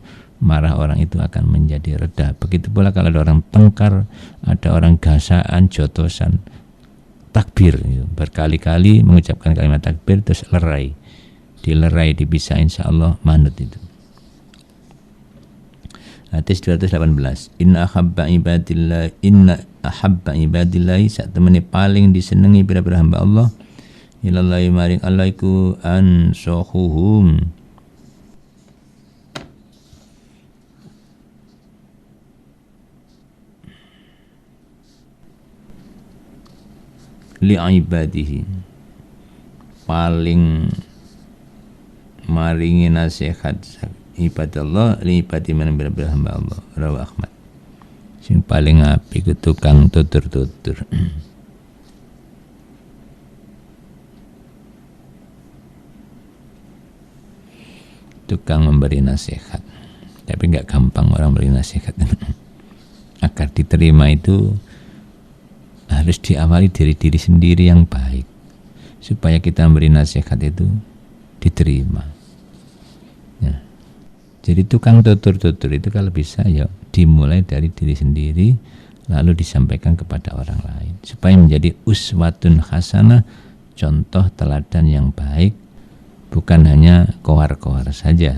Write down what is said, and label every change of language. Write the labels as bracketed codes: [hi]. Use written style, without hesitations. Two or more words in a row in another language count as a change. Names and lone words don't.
[id] Marah orang itu akan menjadi reda. Begitu pula kalau ada orang tengkar, ada orang gasaan, jotosan, takbir berkali-kali mengucapkan kalimat takbir terus lerai, dilerai, dipisah, [ar] إن شاء الله [id] manut itu. Hadis 218. [ar] إن أحب عباد الله [jv] sak temene paling disenengi pira-pira hamba Allah ilallahi maring Allah iku [ar] أنصحهم لعباده, [jv] paling maringi nasihat [ar] عباد الله لعباد [jv] man bil hamba Allah. [id] Rawi Ahmad. [jv] Sing paling apik ku tukang tutur-tutur. [id] Tukang memberi nasihat. Tapi enggak gampang orang beri nasihat. Agar diterima itu harus diawali dari diri sendiri yang baik, supaya kita memberi nasihat itu diterima ya. Jadi tukang tutur-tutur itu kalau bisa ya dimulai dari diri sendiri, lalu disampaikan kepada orang lain, supaya menjadi [ar] أسوة حسنة, [id] contoh teladan yang baik, bukan hanya kohar-kohar saja.